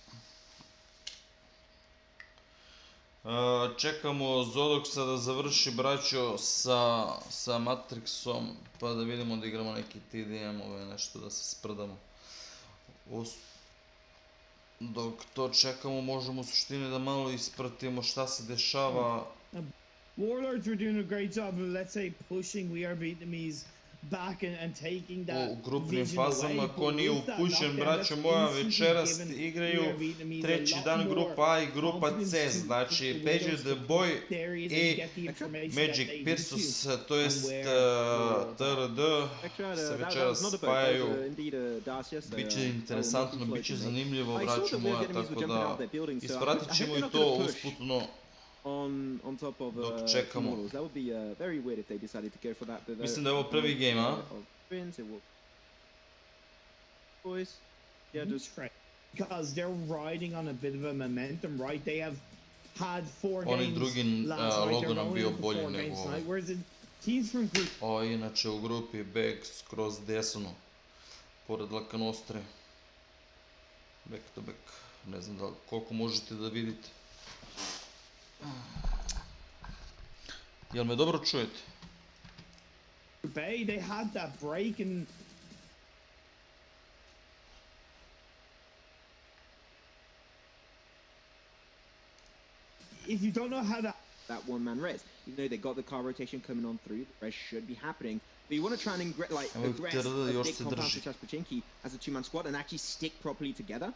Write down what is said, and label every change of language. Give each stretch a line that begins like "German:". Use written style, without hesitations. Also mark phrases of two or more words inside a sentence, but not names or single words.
Serbian: Čekamo Zodoksa da završi, braćo, sa Matrixom, pa da vidimo da igramo neki TDM-ove, nešto da se sprdamo. Dok to čekamo, možemo u suštini da malo ispratimo šta se dešava.
English: Warlords were doing a great job of, let's say, pushing We Are Vietnamese back and taking that
Serbian: u grupnim
English: vision away.
Serbian: fazama, ko nije upućen, braćo moja, večeras igraju treći dan grupa A i grupa C, znači PedjaDBoy i Magic Pirsus, to jest TRD, se večeras spajaju. Biće interesantno, biće zanimljivo, braćo moja, tako da ispratit ćemo i to usputno.
English: On top of
Serbian: čekamo.
English: That would be very weird if they decided to go for that.
Serbian: Mislim da je ovo prvi game, a?
English: Boys, yeah, just because they're riding on a bit of a momentum, right? They have had 4 games.
Serbian: Oni drugi logo nam bio bolji nego ovaj.
English: Whereas the teams from group.
Serbian: O, inače u grupi back skroz desno, pored LAKONOSTRE.
English: Back to back,
Serbian: ne znam da koliko možete da vidite. Jel me dobro čujete?
English: They had that break and if you don't know how that one-man res, you know they got the car rotation coming on through, the res should be happening, but you want to try and aggress a big compound such as Pachinki as a two-man squad and actually stick properly together.